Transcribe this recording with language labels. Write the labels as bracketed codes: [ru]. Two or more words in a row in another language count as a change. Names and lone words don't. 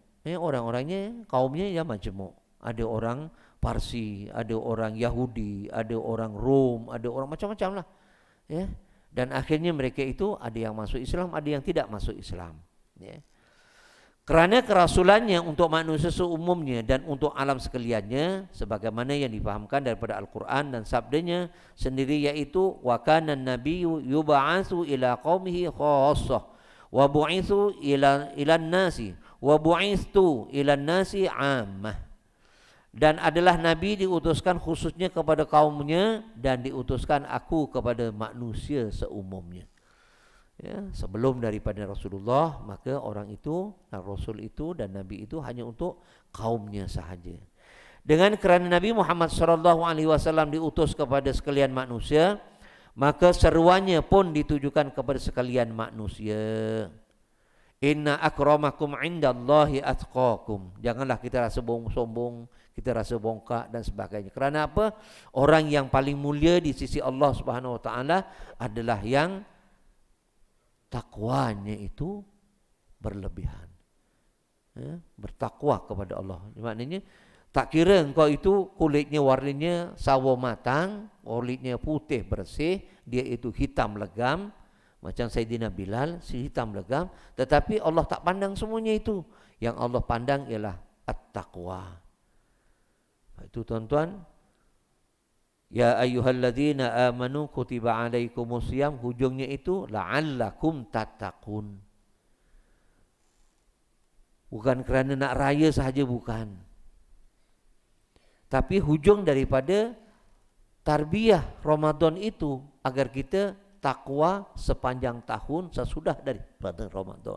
[ms] Ya, orang-orangnya, kaumnya ya majmuk. Ada orang Parsi, ada orang Yahudi, ada orang Rom, ada orang macam-macam lah. Ya. Dan akhirnya mereka itu ada yang masuk Islam, ada yang tidak masuk Islam. Ya. Kerana kerasulannya untuk manusia seumumnya dan untuk alam sekaliannya, sebagaimana yang difahamkan daripada Al-Quran dan sabdanya sendiri, yaitu [ar] وكان النبي يبعث إلى قومه خاصة وبعثت إلى الناس وبعثت إلى الناس عامة. [ms] Dan adalah Nabi diutuskan khususnya kepada kaumnya dan diutuskan aku kepada manusia seumumnya. Ya, sebelum daripada Rasulullah, maka orang itu, Rasul itu dan Nabi itu hanya untuk kaumnya sahaja. Dengan kerana Nabi Muhammad SAW diutus kepada sekalian manusia, maka seruannya pun ditujukan kepada sekalian manusia. [ar] إن أكرمكم عند الله أتقاكم. [ms] Janganlah kita rasa sombong, kita rasa bongkak dan sebagainya. Kerana apa? Orang yang paling mulia di sisi Allah [ar] سبحانه وتعالى [ms] adalah yang takwanya itu berlebihan. Ya, bertakwa kepada Allah. Maknanya tak kira engkau itu kulitnya warnanya sawo matang, kulitnya putih bersih, dia itu hitam legam macam Sayyidina Bilal, si hitam legam, tetapi Allah tak pandang semuanya itu. Yang Allah pandang ialah at-taqwa. Itu tuan-tuan, [ar] يا أيها الذين آمنوا كتب عليكم الصيام, [ms] hujungnya itu [ar] لعلكم تتقون. [ms] Bukan kerana nak raya sahaja, bukan. Tapi hujung daripada tarbiyah Ramadan itu agar kita takwa sepanjang tahun sesudah daripada Ramadan.